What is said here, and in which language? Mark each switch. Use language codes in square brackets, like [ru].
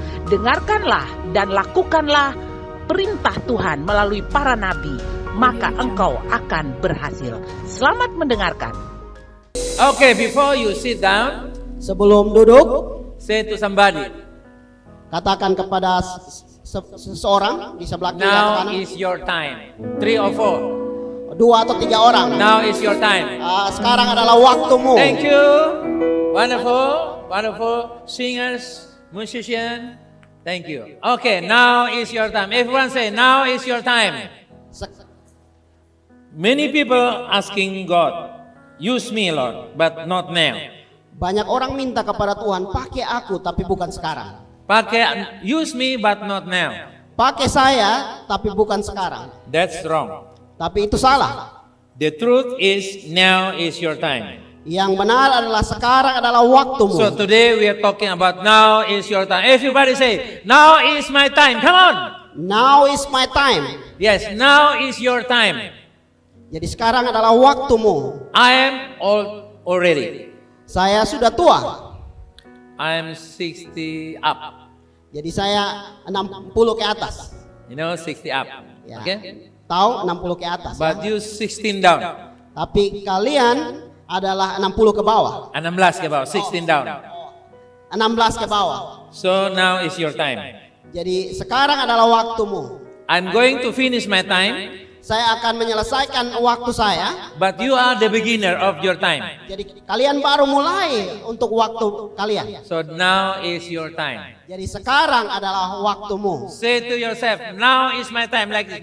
[id] Dengarkanlah dan lakukanlah perintah Tuhan melalui para nabi, maka engkau akan berhasil. Selamat mendengarkan. [en] Okay, before you sit down, [id] Sebelum duduk, [en] say to somebody, [id] katakan kepada seseorang di sebelah kiri atau [en] now [id] kanan, [en] is your time. 3 or 4. [id] 2 atau 3 orang. [en] Now is your time. [id] Sekarang adalah waktumu. [en] Thank you. Wonderful, wonderful singers, musician. Thank you. Okay, now is your time. Everyone say, now is your time. Many people asking God, use me, Lord, but not now. [id] Banyak orang minta kepada Tuhan, pakai aku tapi bukan sekarang. [en] Pakai, use me, but not now. [id] Pakai saya tapi bukan sekarang. [en] That's wrong. [id] Tapi itu salah. [en] The truth is, now is your time. [id] Yang benar adalah sekarang adalah waktumu. [en] So today we are talking about now is your time. Everybody say, now is my time. Come on. Now is my time. Yes, now is your time. [id] Jadi sekarang adalah waktumu. [en] I am old already. [id] Saya sudah tua. [en] I am 60 up. [id] Jadi saya 60 ke atas. [en] You know, 60 up. [id] Ya. [en] Okay? [id] Tahu 60 ke atas. [en] But [id] ya? [en] you 16 down. [id] Tapi kalian adalah 60 ke bawah. 16 ke bawah, [en] 16 down. [id] 16 ke bawah. [en] So now is your time. [id] Jadi sekarang adalah waktumu. [en] I'm going to finish my time, [id] Saya akan menyelesaikan waktu saya. [en] but you are the beginner of your time. [id] Jadi kalian baru mulai untuk waktu kalian. [en] So now is your time. [id] Jadi sekarang adalah waktumu. [en] Say to yourself, now is my time, like this.